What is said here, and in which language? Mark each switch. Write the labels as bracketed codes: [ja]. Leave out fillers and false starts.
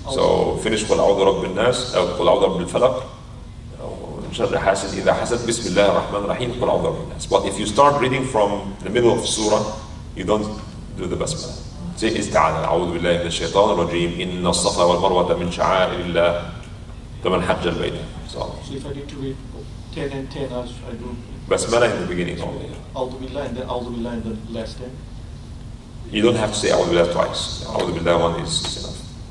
[en] So finish [ar] قل أعوذ برب الناس أو قل أعوذ برب الفلق أو شر حاسد إذا حسد بسم الله الرحمن الرحيم قل أعوذ برب الناس. [en] But if you start reading from the middle of the surah, you don't do the basmala. [ar] Say استعاذ أعوذ بالله من الشيطان الرجيم إن الصفا والمروة من شعائر الله فمن حج البيت. [en] So if I need to read 10 and 10, I do basmala in the beginning only. A'udhu Billah and then A'udhu Billah in the last 10. You don't have to say [ar] أعوذ بالله [en] twice. أعوذ بالله one is enough.